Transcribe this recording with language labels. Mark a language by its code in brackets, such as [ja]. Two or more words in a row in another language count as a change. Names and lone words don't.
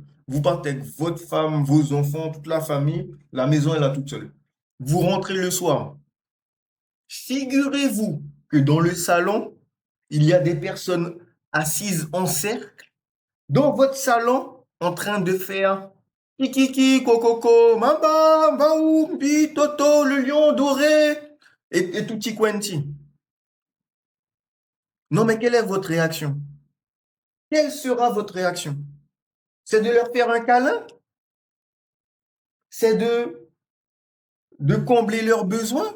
[fr] Vous partez avec votre femme, vos enfants, toute la famille, la maison est là toute seule. Vous rentrez le soir. Figurez-vous que dans le salon, il y a des personnes assises en cercle dans votre salon en train de faire kikiki, kokoko, mamba, baou, mbi, toto, le lion doré et [it] tutti quanti. [fr] Non, mais quelle est votre réaction? Quelle sera votre réaction? C'est de leur faire un câlin? C'est de combler leurs besoins?